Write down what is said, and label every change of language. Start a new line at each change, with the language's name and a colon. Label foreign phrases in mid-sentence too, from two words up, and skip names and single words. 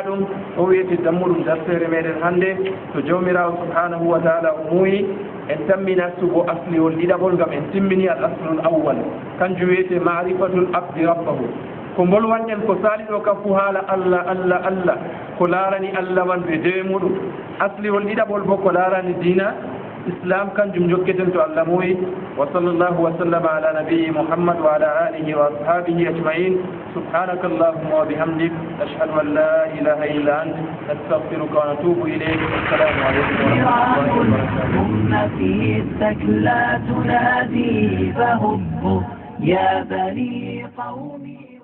Fula: ɗum o wiyete dammuɗum dartere meɗen hannde to jawmirawo
Arabic: سبحانه وتعالى
Fula: o muuyi en tammina sugo asliwol ɗiɗaɓol ngam en timmini al
Arabic: الأصل الأول
Fula: kanjum wiyete
Arabic: معرفة العبد ربه
Fula: ko bolwanɗen ko saali ɗo kam fu haala Allah Allah Allah ko laarani Allah man ɓe dewe muɗum asliwol ɗiɗaɓol bo ko laarani diina islam kanjum jokketen to Allah muuyi
Arabic: وصلى الله وسلم على نبينا محمد وعلى آله وأصحابه أجمعين سبحانك اللهم وبحمدك أشهد أن لا إله إلا أنت نستغفرك ونتوب إليك السلام عليكم ورحمة الله وبركاته أمتي الثكلى تنادي فهبوا يا بني قومي